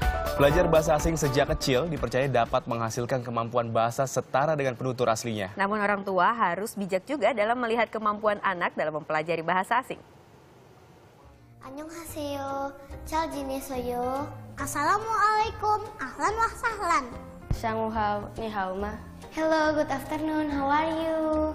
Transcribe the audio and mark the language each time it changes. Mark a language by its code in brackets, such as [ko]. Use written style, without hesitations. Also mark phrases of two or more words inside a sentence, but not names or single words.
[id] Belajar bahasa asing sejak kecil dipercaya dapat menghasilkan kemampuan bahasa setara dengan penutur aslinya. Namun orang tua harus bijak juga dalam melihat kemampuan anak dalam mempelajari bahasa asing. [ko] Annyeonghaseyo, 잘 지내세요. [ar] Assalamualaikum, أهلا وسهلا. [zh] 上好，你好吗? [en] Hello, good afternoon, how are you?